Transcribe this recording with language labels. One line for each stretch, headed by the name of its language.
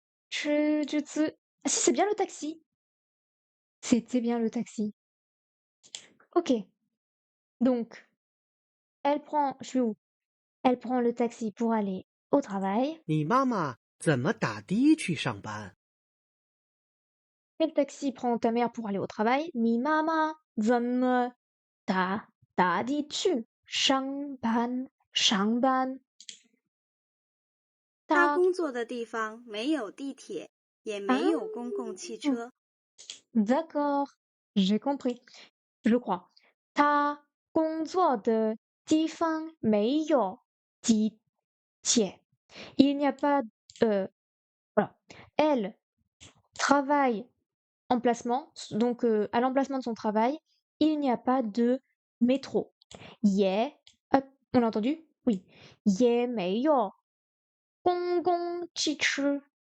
French: 出租.Ah si, c'est bien le taxi. C'était bien le taxi. Ok. Donc, je suis où? Elle prend le taxi pour aller au travail.
Chinese: 你妈妈怎么打的去上班？
French: Quel taxi prend ta mère pour aller au travail?
Chinese: 你妈妈怎么打的去上班？上班。他他工作的地方没有地铁，也没有公共汽车。
French: D'accord, j'ai compris. Je crois.
Chinese: 他工作的地方没有地铁.
French: Il n'y a pas voilà. Elle travaille emplacement, donc à l'emplacement de son travail, il n'y a pas de métro. Yeah, hop, on a entendu? Oui.
Chinese: 也没有公共汽车.